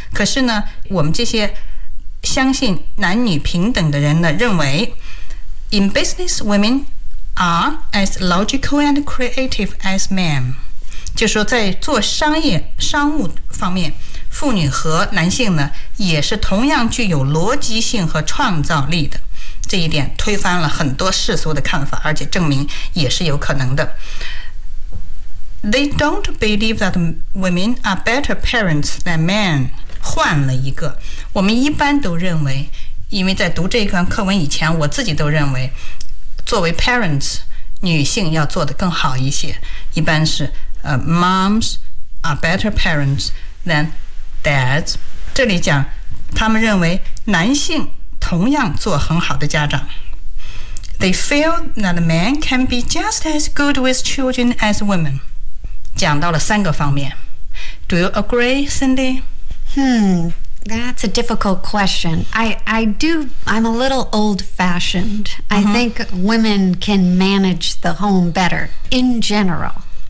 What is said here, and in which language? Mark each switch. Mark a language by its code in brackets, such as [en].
[zh] 可是呢，我们这些相信男女平等的人呢，认为 [en] in business women are as logical and creative as men， [zh] 就是说在做商务方面，妇女和男性呢也是同样具有逻辑性和创造力的。这一点推翻了很多世俗的看法，而且证明也是有可能的。 [en] They don't believe that women are better parents than men。 [zh] 换了一个，我们一般都认为，因为在读这一段课文以前，我自己都认为作为 parents 女性要做得更好一些，一般是 [en] moms are better parents than dads。 [zh] 这里讲他们认为男性同样做很好的家长。 [en] They feel that men can be just as good with children as women。 [zh] 讲到了三个方面。 [en] Do you agree, Cindy? That's a difficult question. I'm a little old-fashioned. Uh-huh. I think women can manage the home better, in general.